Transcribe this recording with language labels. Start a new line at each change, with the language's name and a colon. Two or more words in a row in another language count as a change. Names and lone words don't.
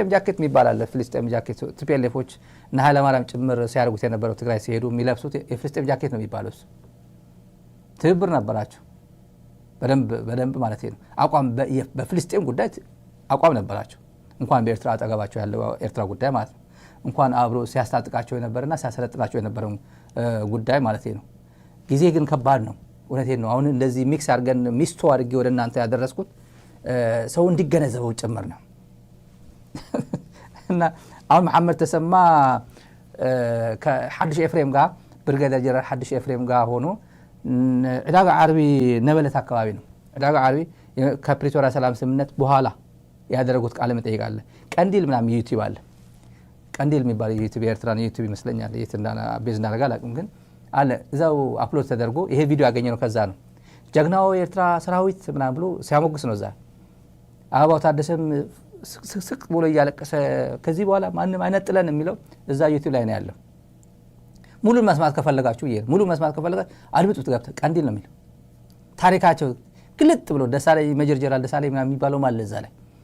Amharic: ጃኬት የሚባል አለ። ፍልስጤም ጃኬት ቲፒኤልኤፎች እና ኃይለማርያም ጭምር ሲያደርጉት የነበረው ትግራይ ሲሄዱ የሚለብሱት የፍልስጤም ጃኬት ነው የሚባለው። እሱ ትብብር ነበራቸው በደንብ ማለት ነው። አቋም በፍልስጤም ጉዳይ አቋም ነበራቸው። እንኳን በኤርትራ አጠገባቸው ያለው ኤርትራ ጉዳይ ማለት ነው። እንኳን አብሮ ሲያስታጥቃቸው የነበረና ሲያሰለጥናቸው የነበረው ጉዳይ ማለት ነው። ጊዜ ግን ከባድ ነው። እውነቴን ነው። አሁን እንደዚህ ሚክስ አድርገን ሚስቶ አድርጌ ወደ እናንተ ያደረስኩት ሰው እንዲገነዘበው ጭምር ነው። እና አሁን መሐመድ ተሰማ ከሐድሽ ኤፍሬም ጋር ብርጋዴር ጀነራል ሐድሽ ኤፍሬም ጋር ሆኖ ዕዳጋ ዓርቢ ነበለት አካባቢ ነው። ዕዳጋ ዓርቢ ከፕሪቶሪያ ሰላም ስምምነት በኋላ ያደረጉት ቃለ መጠይቅ አለ። ቀንዲል ምናምን ዩቲዩብ አለ። ቀንዲል የሚባል ዩቲዩብ የኤርትራን ዩቲዩብ ይመስለኛል። የት ቤዝ እንዳደረገ አላውቅም፣ ግን አለ እዛው አፕሎድ ተደርጎ ይሄ ቪዲዮ ያገኘ ነው። ከዛ ነው ጀግናው የኤርትራ ሰራዊት ምናምን ብሎ ሲያሞግስ ነው። እዛ አበባው ታደሰም ስቅ ብሎ እያለቀሰ ከዚህ በኋላ ማንም አይነጥለን የሚለው እዛ ዩቲዩብ ላይ ነው ያለው። ሙሉን መስማት ከፈለጋችሁ አድምጡት። ገብተህ ቀንዲል ነው የሚለው ታሪካቸው ግልጥ ብሎ ደሳለኝ ሜጀር ጀነራል ደሳለኝ ምናምን የሚባለው ማለት እዛ ላይ